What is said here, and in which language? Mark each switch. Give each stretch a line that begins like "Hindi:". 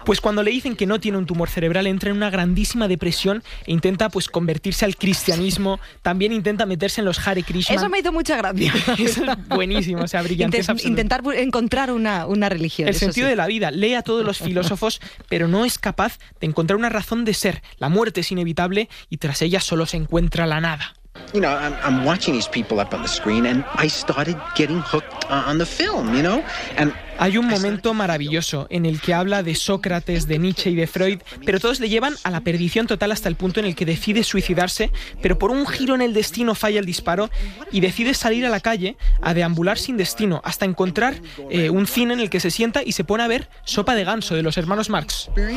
Spanish: Pues cuando le dicen que no tiene un tumor cerebral, entra en una grandísima depresión e intenta pues convertirse al cristianismo, también intenta meterse en los Hare Krishna. Eso me hizo mucha gracia. Es buenísimo, o sea, brillante. Intentar encontrar una religión. El sentido sí. De la vida, lee a todos los filósofos, pero no es capaz de encontrar una razón de ser. La muerte es inevitable y tras ella solo se encuentra la nada.
English: You know, I'm watching these people up on the screen and I started getting hooked on the film, you know?
Spanish: And hay un momento maravilloso en el que habla de Sócrates, de Nietzsche y de Freud, pero todos le llevan a la perdición total hasta el punto en el que decide suicidarse, pero por un giro en el destino falla el disparo y decide salir a la calle a deambular sin destino hasta encontrar un cine en el que se sienta y se pone a ver Sopa de Ganso de los hermanos Marx.